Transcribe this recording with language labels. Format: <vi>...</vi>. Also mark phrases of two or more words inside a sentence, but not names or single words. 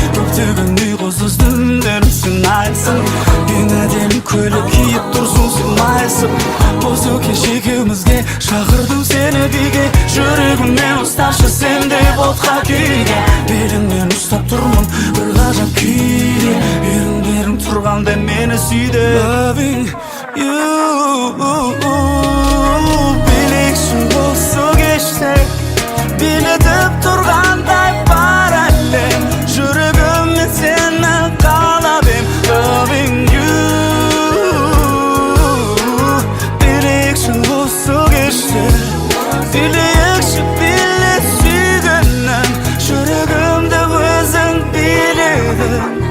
<kk>Көптеген ұйқысыз түндерімсің айсың. Ең әдемі көйлек киіп тұрсың сыңайсың. Осы кеш екеумізге шақырдым сені биге. Жүрегімнен ұсташы сен де отқа күйге. Беліңнен ұстап тұрмын бір ғажап күйде. Еріндерің тұрғанда мені сүйді.</kk> <en>Loving you.</en> <kk>Билейікші осы кеште, билетіп тұрғандай бар әлем. Жүрегіммен сені қалап ем,</kk> <en>loving you.</en> <kk>Билейікші осы кеште, билейікші, биле сүйгенім. Жүрегімді өзің биледің.</kk>